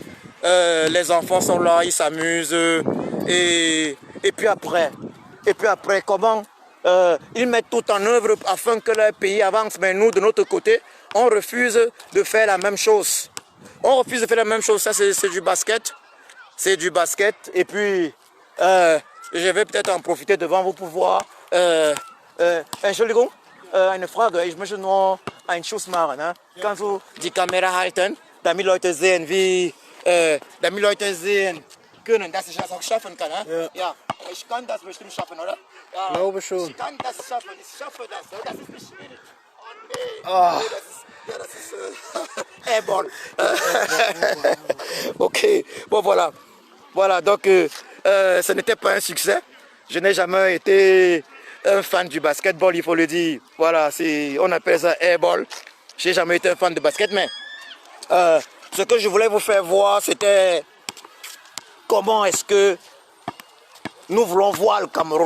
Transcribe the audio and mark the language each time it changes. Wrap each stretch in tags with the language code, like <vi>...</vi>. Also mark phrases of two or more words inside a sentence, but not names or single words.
<fr>Les enfants sont là, ils s'amusent. Et puis après, comment ils mettent tout en œuvre afin que leur pays avance. Mais nous, de notre côté, on refuse de faire la même chose. On refuse de faire la même chose. Ça, c'est du basket. C'est du basket. Et puis, je vais peut-être en profiter devant vous pour voir.</fr> <de>Entschuldigung, eine Frage. Ich möchte nur einen Schuss machen. Ne? Kannst du die Kamera halten, damit Leute sehen, können, dass ich das auch schaffen kann. Ne? Ja. Ich kann das bestimmt schaffen, oder? Ja. Glaube schon. Ich kann das schaffen, ich schaffe das. Das ist nicht schwierig. Oh nee. Ah. Nee, das ist Airball.</de> <fr>Ok, bon voilà. Voilà, donc ce n'était pas un succès. Je n'ai jamais été un fan du basketball, il faut le dire. Voilà, on appelle ça airball. Je n'ai jamais été un fan de basket, mais ce que je voulais vous faire voir, c'était comment est-ce que nous voulons voir le Cameroun.</fr>